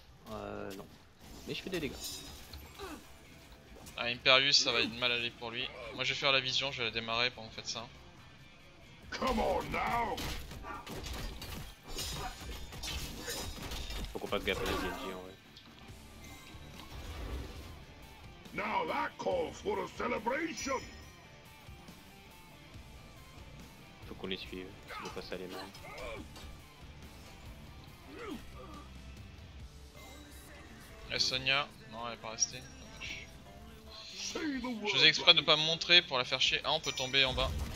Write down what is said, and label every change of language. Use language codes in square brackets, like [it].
[fr] Non. Mais je fais des dégâts. Ah, Imperius, ça va être mal aller pour lui. Moi je vais faire la vision, je vais la démarrer pendant que vous faites ça. [en] Come on now. [fr] Faut qu'on fasse gaffe à la DNJ en vrai. [en] Now that calls for a celebration. [fr] Faut qu'on les suive, si pas ça les mains. Et Sonia, Non, elle est pas restée. Dommage. [en] Say the [fr] Je [en] word. [fr] faisais exprès de pas me montrer pour la faire chier. Ah, on peut tomber en bas.